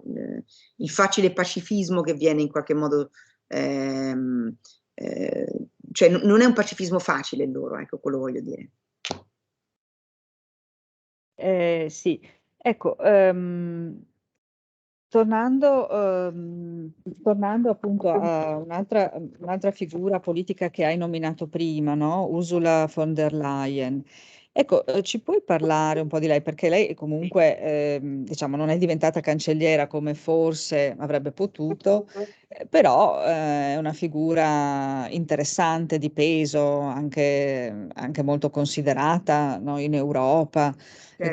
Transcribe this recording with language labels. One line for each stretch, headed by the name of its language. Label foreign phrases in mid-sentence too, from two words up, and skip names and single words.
Italian: Il facile pacifismo che viene in qualche modo, cioè non è un pacifismo facile il loro, ecco, quello voglio dire. Sì, ecco, tornando appunto a un'altra figura politica che hai nominato prima, no? Ursula von der Leyen. Ecco, ci puoi parlare un po' di lei? Perché lei comunque, diciamo, non è diventata cancelliera come forse avrebbe potuto, però è una figura interessante, di peso, anche molto considerata, no, in Europa e